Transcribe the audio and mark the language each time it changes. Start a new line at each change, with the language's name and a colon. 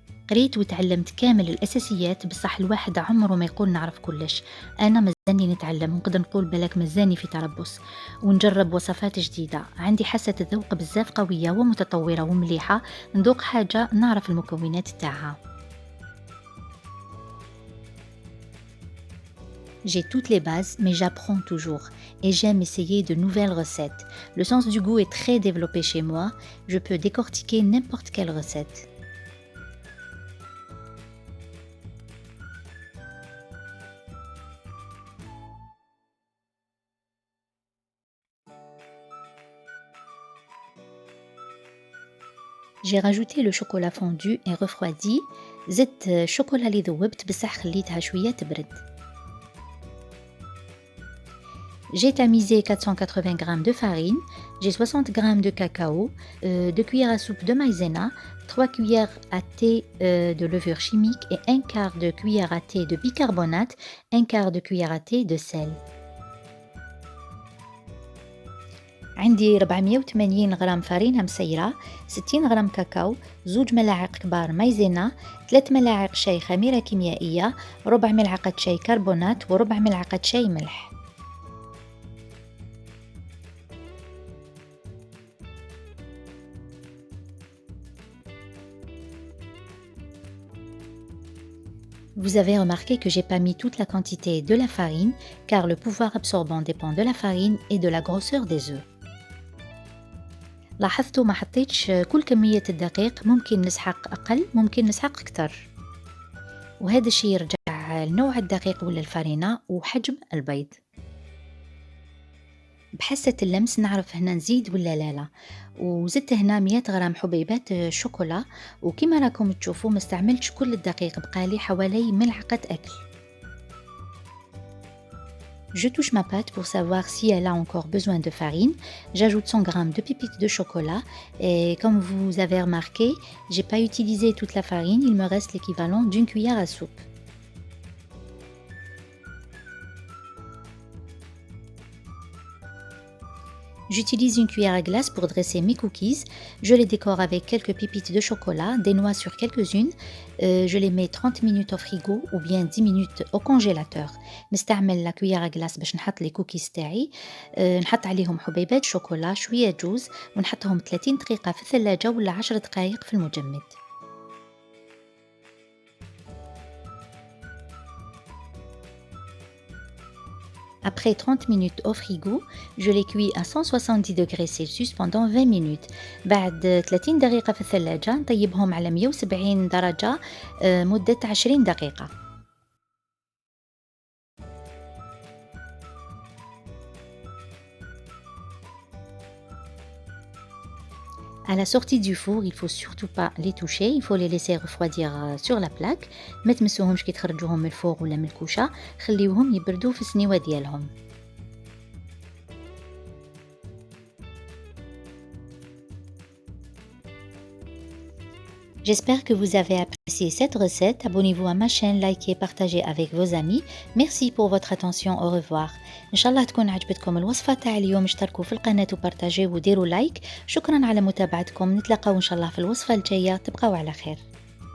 Arabic: قريت وتعلمت كامل الأساسيات، بصح الواحد عمره ما يقول نعرف كلش. أنا مازالني نتعلم، نقدر نقول بالك مازالني في تربص ونجرب وصفات جديدة. عندي حاسة الذوق بزاف قوية ومتطورة ومليحة، نذوق حاجة نعرف المكونات تاعها.
French: J'ai toutes les bases, mais j'apprends toujours et j'aime essayer de nouvelles recettes. Le sens du goût est très développé chez moi, je peux décortiquer n'importe quelle recette. J'ai rajouté le chocolat fondu et refroidi.
Arabic: زدت الشوكولا اللي ذوبت بصح خليتها شوية تبرد.
French: J'ai tamisé 480 g de farine, j'ai 60 g de cacao, 2 cuillères à soupe de maïzena, 3 cuillères à thé de levure chimique et 1/4 de cuillère à thé de bicarbonate, 1/4 de cuillère à thé de sel.
Arabic: عندي 480 غرام فرينة مسيرة، 60 غرام كاكاو، 2 ملاعق كبار مايزينا، 3 ملاعق شاي خميرة كيميائية، ربع ملعقة شاي كربونات وربع ملعقة شاي ملح.
French: Vous avez remarqué que j'ai pas mis toute la quantité de la farine car le pouvoir absorbant dépend de la farine et de la grosseur des œufs.
Arabic: لاحظتوا ما حطيتش كل كمية الدقيق، ممكن نسحق أقل ممكن نسحق أكتر، وهذا الشي يرجع لنوع الدقيق ولا الفرينة وحجم البيض. بحاسة اللمس نعرف هنا نزيد ولا لا. وزدت هنا 100 غرام حبيبات شوكولا، وكما راكم تشوفوا ما استعملتش كل الدقيق، بقالي حوالي ملعقة أكل.
French: Je touche ma pâte pour savoir si elle a encore besoin de farine. J'ajoute 100 g de pépites de chocolat et comme vous avez remarqué, j'ai pas utilisé toute la farine, il me reste l'équivalent d'une cuillère à soupe. J'utilise une cuillère à glace pour dresser mes cookies. Je les décore avec quelques pépites de chocolat, des noix sur quelques-unes. Je les mets 30 minutes au frigo ou bien 10 minutes au congélateur.
Arabic: نستعمل
French: la cuillère à glace
Arabic: باش نحط
French: les cookies
Arabic: تاعي. نحط عليهم حبيبات شوكولا، شوية جوز، ونحطهم 30 دقيقة في الثلاجة ولا 10 دقائق في المجمد.
French: Après 30 minutes au frigo, je les cuis à 170 degrés Celsius pendant 20 minutes.
Arabic: بعد 30 دقيقة في الثلاجة نطيبهم على 170 درجة مدة 20 دقيقة.
French: À la sortie du four, il faut surtout pas les toucher, il faut les laisser refroidir sur la plaque.
Arabic: ما تمسوهمش كي تخرجوهم من الفور ولا من الكوشة، خليوهم يبردوا في السنيوة ديالهم.
French: J'espère que vous avez apprécié cette recette. Abonnez-vous à ma chaîne, likez, partagez avec vos amis. Merci pour votre attention. Au revoir.
Arabic: إن شاء الله تكون عجبتكم الوصفة تاع اليوم. اشتركوا في القناة وبارتاجي وديروا لايك. شكرا على متابعتكم. نتلاقاو إن شاء الله في الوصفة الجاية. تبقوا على خير.